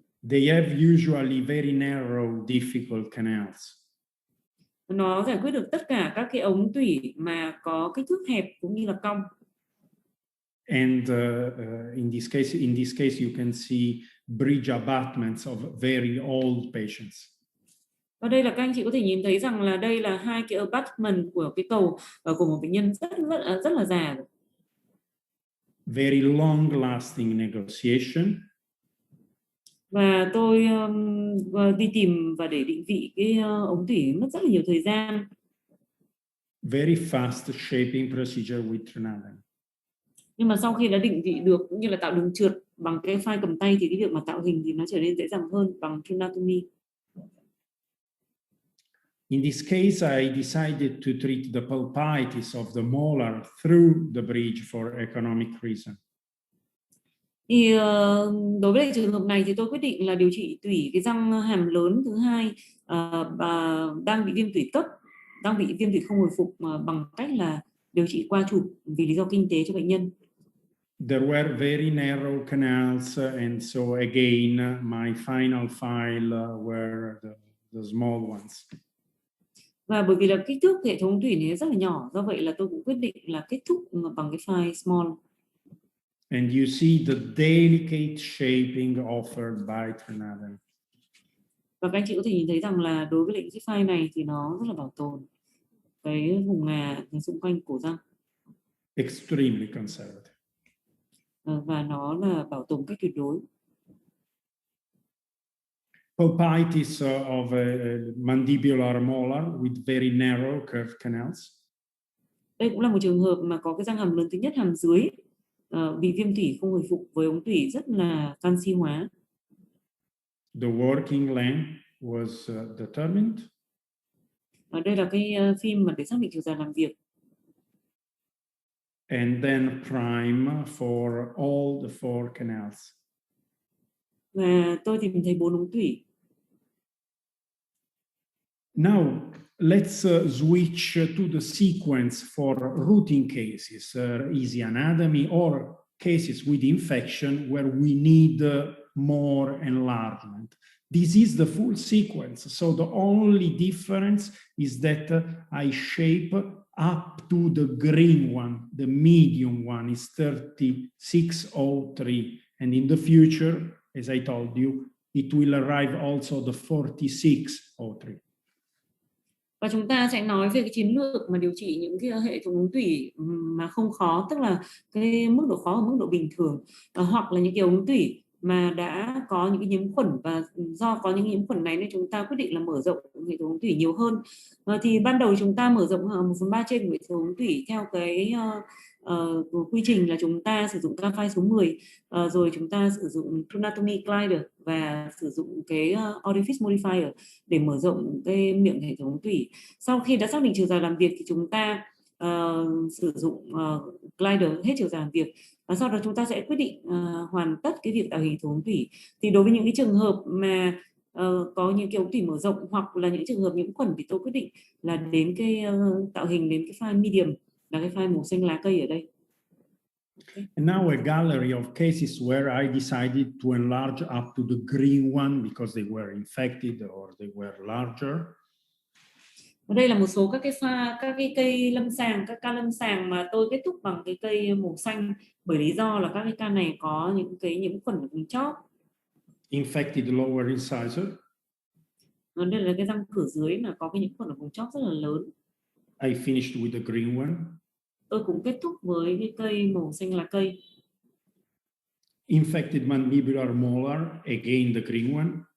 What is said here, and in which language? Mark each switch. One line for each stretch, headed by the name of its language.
English: They have usually very narrow, difficult canals.
Vietnamese: Nó giải quyết được tất cả các cái ống tủy mà có kích thước hẹp cũng như là cong.
English: And in this case, you can see bridge abutments of very old patients.
Vietnamese: Và đây là các anh chị có thể nhìn thấy rằng là đây là hai cái abutment của cái cầu của một bệnh nhân rất là già.
English: Very long lasting negotiation.
Vietnamese: Và tôi đi tìm và để định vị cái ống tủy mất rất là nhiều thời gian.
English: Very fast shaping procedure with tronatomy.
Vietnamese: Nhưng mà sau khi đã định vị được cũng như là tạo đường trượt bằng cái file cầm tay thì cái việc mà tạo hình thì nó trở nên dễ dàng hơn bằng tronatomy.
English: In this case, I decided to treat the pulpitis of the molar through the bridge for economic reason.
Vietnamese: Thì đối với trường hợp này thì tôi quyết định là điều trị tủy cái răng hàm lớn thứ hai và đang bị viêm tủy cấp, đang bị viêm tủy không hồi phục bằng cách là điều trị qua chụp vì lý do kinh tế cho bệnh nhân.
English: There were very narrow canals, and so again, my final file were the small ones.
Vietnamese: Và bởi vì là kích thước hệ thống tủy này rất là nhỏ, do vậy là tôi cũng quyết định là kết thúc bằng cái file small.
English: And you see the delicate shaping offered by Trinadam.
Vietnamese: Và các anh chị có thể nhìn thấy rằng là đối với lệnh cái file này thì nó rất là bảo tồn cái vùng ngà xung quanh cổ răng.
English: Extremely conservative.
Vietnamese: Và nó là bảo tồn cách tuyệt đối.
English: Pulpitis of a mandibular molar with very narrow curved canals.
Vietnamese: Đây cũng là một trường hợp mà có cái răng hàm lớn thứ nhất hàm dưới bị viêm tủy không hồi phục với ống tủy rất là canxi hóa.
English: The working length was determined.
Vietnamese: Đây là cái phim mà để xác định chiều dài làm việc.
English: And then prime for all the four canals.
Vietnamese: Và tôi tìm thấy 4 ống tủy.
English: Now, let's switch to the sequence for routine cases, easy anatomy, or cases with infection where we need more enlargement. This is the full sequence. So the only difference is that I shape up to the green one. The medium one is 3603. And in the future, as I told you, it will arrive also the 4603.
Vietnamese: Và chúng ta sẽ nói về cái chiến lược mà điều trị những cái hệ thống ống tủy mà không khó, tức là cái mức độ khó ở mức độ bình thường, hoặc là những cái ống tủy mà đã có những cái nhiễm khuẩn, và do có những nhiễm khuẩn này nên chúng ta quyết định là mở rộng hệ thống ống tủy nhiều hơn. Thì ban đầu chúng ta mở rộng 1/3 trên của hệ thống ống tủy theo cái quy trình là chúng ta sử dụng ca file số 10, rồi chúng ta sử dụng anatomy glider và sử dụng cái orifice modifier để mở rộng cái miệng hệ thống ống tủy. Sau khi đã xác định chiều dài làm việc thì chúng ta sử dụng glider hết chiều dài làm việc, và sau đó chúng ta sẽ quyết định hoàn tất cái việc tạo hình hệ thống ống tủy. Thì đối với những cái trường hợp mà có những cái ống tủy mở rộng hoặc là những trường hợp nhiễm khuẩn thì tôi quyết định là đến cái tạo hình đến cái file medium, là cái file màu xanh lá cây ở đây.
English: Okay. And now a gallery of cases where I decided to enlarge up to the green one because they were infected or they were larger.
Vietnamese: Và đây là một số các cái cây lâm sàng, các ca lâm sàng mà tôi kết thúc bằng cái cây màu xanh, bởi lý do là các cái ca này có những cái nhiễm khuẩn ở vùng chóp.
English: Infected lower incisor.
Vietnamese: Đây là cái răng cửa dưới là có cái nhiễm khuẩn ở vùng chóp rất là lớn.
English: I finished with the green one.
Vietnamese: Tôi cũng kết thúc với cái cây màu xanh lá cây.
English: Infected mandibular molar, again the green one.